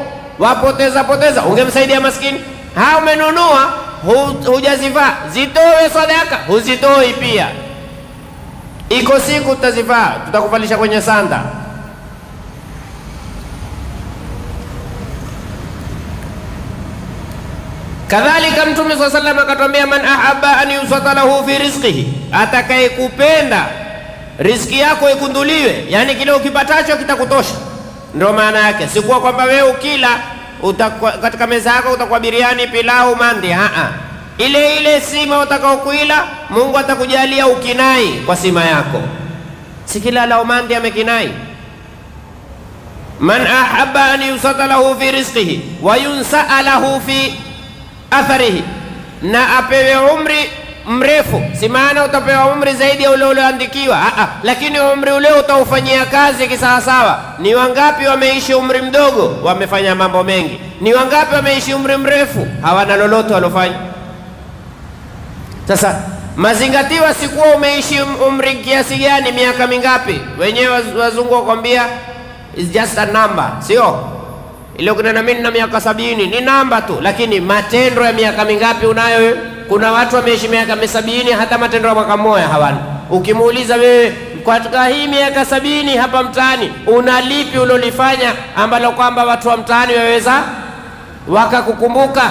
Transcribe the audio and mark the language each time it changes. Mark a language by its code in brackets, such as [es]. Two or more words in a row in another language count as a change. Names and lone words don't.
[sw] Wapoteza, ungemsaidia maskini. Umenunua hujazivaa, zitoe sadaka, huzitoi pia. Iko siku utazivaa, tutakuvalisha kwenye sanda. Kadhalika Mtume [ar] صلى الله عليه وسلم [sw] akatuambia, [ar] من أحب أن يبسط له في رزقه, [sw] atakayekupenda riziki yako ikunduliwe, yani kile ukipatacho kitakutosha. Ndio maana yake, si kwa kwamba wewe ukila katika meza yako utakuwa biriani, pilau, mandi. Ile sima utakaokuila Mungu atakujalia ukinai kwa sima yako, si kila lao mandi amekinai. [ar] من أحب أن يبسط له في رزقه وينسأ له في أثره, [sw] na apewe umri mrefu, si maana utapewa umri zaidi ya ule ulioandikiwa, lakini umri ule utaufanyia kazi kisawasawa. Ni wangapi wameishi umri mdogo wamefanya mambo mengi? Ni wangapi wameishi umri mrefu hawana lolote walofanya? Sasa mazingatiwa si kuwa umeishi umri kiasi gani, miaka mingapi. Wenyewe wazungu wakwambia [en] is just a number, [sw] sio ile kuna mimi na miaka 70 ni namba tu, lakini matendo ya miaka mingapi unayo wewe? Kuna watu wameishi miaka 70 hata matendo ya mwaka mmoja hawana. Ukimuuliza wewe katika hii miaka 70 hapa mtaani unalipi ulolifanya ambalo kwamba watu wa mtaani waweza wakakukumbuka?